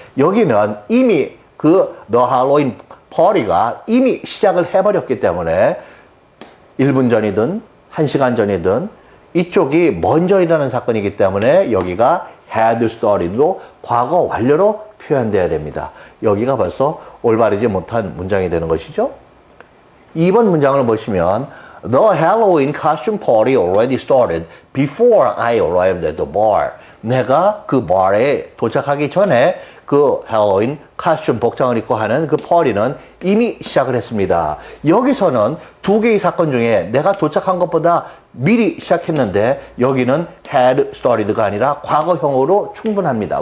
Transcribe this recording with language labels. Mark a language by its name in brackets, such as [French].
[Korean] 여기는 이미 그 [English] The Halloween party [Korean] 가 이미 시작을 해버렸기 때문에 1분 전이든 1시간 전이든 이쪽이 먼저 일어난 사건이기 때문에 여기가 had started로 과거 완료로 표현돼야 됩니다. 여기가 벌써 올바르지 못한 문장이 되는 것이죠. 2번 문장을 보시면 [English] The Halloween costume party already started before I arrived at the bar. [Korean] 내가 그 바에 도착하기 전에 그 할로윈 카스튬 복장을 입고 하는 그 파티는 이미 시작을 했습니다. 여기서는 두 개의 사건 중에 내가 도착한 것보다 미리 시작했는데 여기는 had started가 아니라 과거형으로 충분합니다.